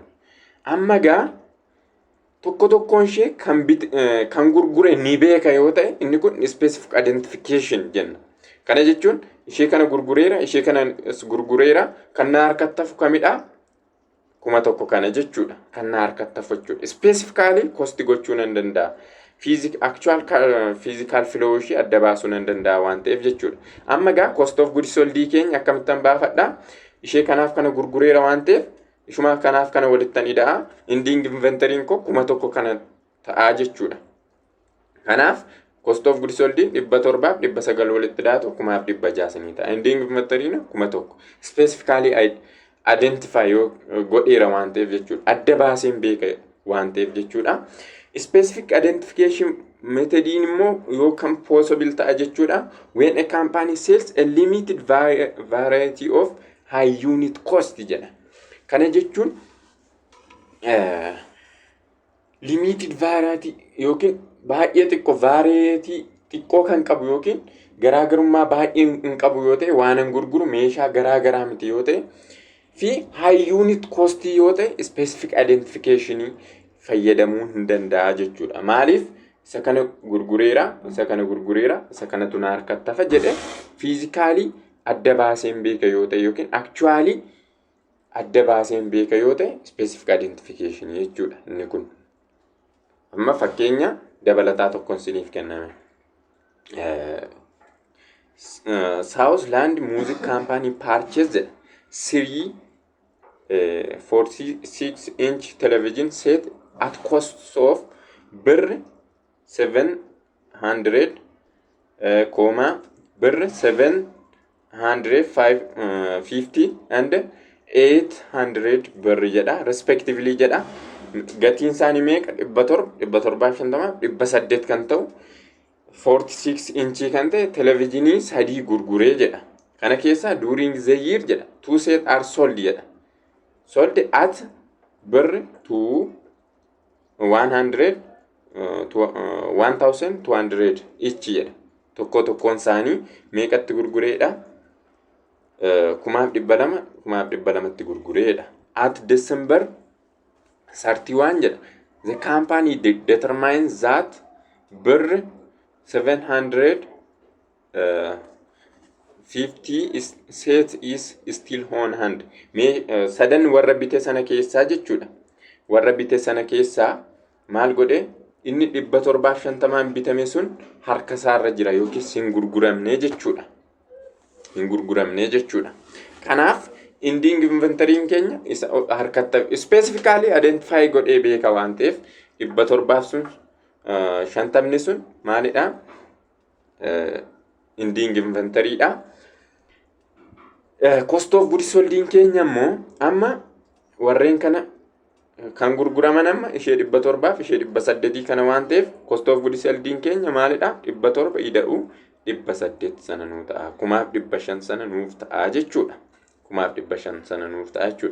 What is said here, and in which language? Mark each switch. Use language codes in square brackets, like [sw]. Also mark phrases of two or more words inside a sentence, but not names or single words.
[om] Amma gaa tokko tokkoon ishee kan gurgure ni beeka yoo ta'e inni kun [en] specific identification [om] jenna. Kana jechuun ishee kana gurgureera ishee kana gurgureera kan na harkatti hafu kamidha 1,000 kana jechuudha. Kan na harkatti hafu jechuudha. [en] Specifically cost [om] gochuu nan danda'a. [en] Actual physical flow [om] ishee adda baasuu nan danda'a waan ta'eef jechuudha. Amma gaa [en] cost of goods sold [om] keenya akkamittan baafadha ishee kanaaf kana gurgureera waan ta'eef ishuma kanaaf kana walittan ida'aa [en] ending inventory [om] ko 1,000 kana ta'aa jechuudha. Kanaaf [en] cost of goods sold [om] 700 900 walitti daatu 1,600 ta'a. [en] Ending inventory [om] 1,000 [en] specifically identify [om] godheera waan ta'eef jechuudha. Adda baaseen beeka waan ta'eef jechuudha. [en] Specific identification [om] methodin immoo yookaan possible ta'a jechuudha. [en] When a company sells a limited variety of high unit cost jedha. [om] Kana jechuun [en] limited variety [om] yookiin baay'ee xiqqoo variety xiqqoo kan qabu yookiin garaagarummaa baay'ee hin qabu yoo ta'e waan gurguru meeshaa garaagaraa miti yoo ta'e fi [en] high unit cost [om] yoo ta'e [en] specific identification [om] fayyadamuu hin danda'a jechuudha. Maaliif isa kana gurgureera isa kanatu na harkatti hafa jedhe fiizikaalii adda baaseen beeka yoo ta'e yookiin actually adda baaseen beeka yoo ta'e [en] specific identification [om] jechuudha inni kun. Amma fakkeenya dabalataa tokkoon siniif kenname. [en] Southland Music Company purchased 3 46-inch television set at cost of birr 700 birr 750 and 800 birr jedha respectively jedha. [om] Gatiin isaanii meeqa? 750 kan ta'u 46 inchii kan ta'e televizyinii sadii gurguree jedha. Kana keessa [en] during the year jedha 2 set are sold jedha. Sold at birr 1200 each jedha. [om] Tokkoon isaanii meeqatti gurgureedha? 2,200 gurgureedha. [en] At December 31 jedha. The company determines that birr 750 set is still on hand. [om] Sadan warra bite sana keessaa jechuudha. Warra bite sana keessaa maal godhe? Inni 750 bitame sun harka isaarra jira yookiin hin gurguramne jechuudha. Kanaaf [en] ending inventory [om] keenya isa harkatti [en] specifically identify [om] godhee beeka waan ta'eef 750 sun maalidha? [en] Ending inventory [om] dha. [en] Cost of goods sold [om] keenya immoo amma warreen kana kan gurguraman amma ishee 700 ishee 800 kana waan ta'eef [en] cost of goods sold [om] keenya maalidha? 700 ida'u 800 sana nuu ta'a. 1,500 sana nuuf ta'a jechuudha. 1,500 sana nuuf ta'a jechuudha.